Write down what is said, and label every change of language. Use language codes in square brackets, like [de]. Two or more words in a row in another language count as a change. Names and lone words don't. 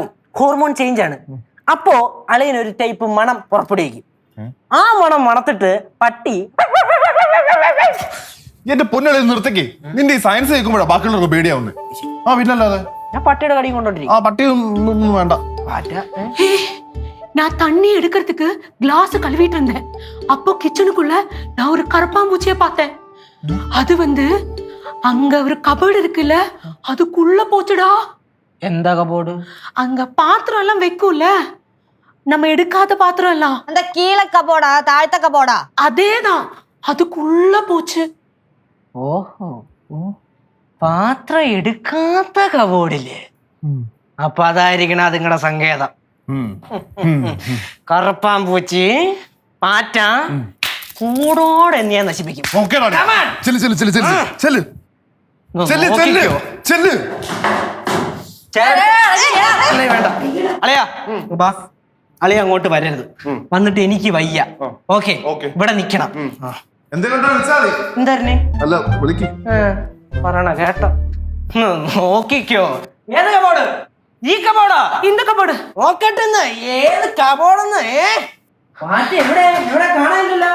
[en] hormone change [ml] ആണ്. അപ്പോ അളിയൻ ഒരു ടൈപ്പ് മണം പുറപ്പെടുവിക്കും. ആ മണം മണത്തിട്ട് പട്ടി എന്റെ പൊന്നളി നിർത്തക്കേ. നിന്റെ ഈ സയൻസ് കേൾക്കുമ്പോഴാ ബാക്കിയുള്ളവർക്ക് പേടിയാവുന്നത്. ആ പിന്നല്ലാതെ ഞാൻ പട്ടിയുടെ കടി കൊണ്ടോണ്ടിരിക്കും. ആ പട്ടി ഒന്നും വേണ്ട. [ta] நான் தண்ணி எடுக்கிறதுக்கு கிளாஸ் கழுவிட்டு இருந்தேன். அப்போ கிச்சனுக்குள்ள நான் ஒரு கரப்பாம்பூச்சியை பார்த்தேன். அது அங்க ஒரு கபோர்டு இருக்குல்ல, அதுக்குள்ள போச்சுடா. [ml] എന്താ കബോർഡ്? [ta] அங்க பாத்திரம் எல்லாம் வைக்கும்ல, நம்ம எடுக்காத பாத்திரம் எல்லாம். [ml] എന്താ കീഴ കബോർഡാ താഴത്തെ കബോർഡാ? [ta] அதேதான், அதுக்குள்ள போச்சு. [ml] ഓഹോ, പാത്രം എടുക്കാത്ത കബോർഡില്ലേ? അപ്പൊ അതായിരിക്കണം അതുങ്ങളുടെ സങ്കേതം. കറുപ്പാമ്പൂച്ചി പാറ്റ കൂടോടെ ഞാൻ നശിപ്പിക്കും. വേണ്ട അളിയാ, അളിയ അങ്ങോട്ട് വരരുത്. വന്നിട്ട് എനിക്ക് വയ്യ. ഓക്കെ, ഇവിടെ നിക്കണം. എന്തായിരുന്നേ പറയണ കേട്ടോ? നോക്കിക്കോ. ഏത് കബോർഡ്? ഈ കബോർഡാ? [ta] இந்த கபோர்டு. [ml] നോക്കട്ടെന്ന് ഏത് കബോർഡെന്ന്? പാറ്റ എവിടെ എവിടെ കാണാനില്ലല്ലോ.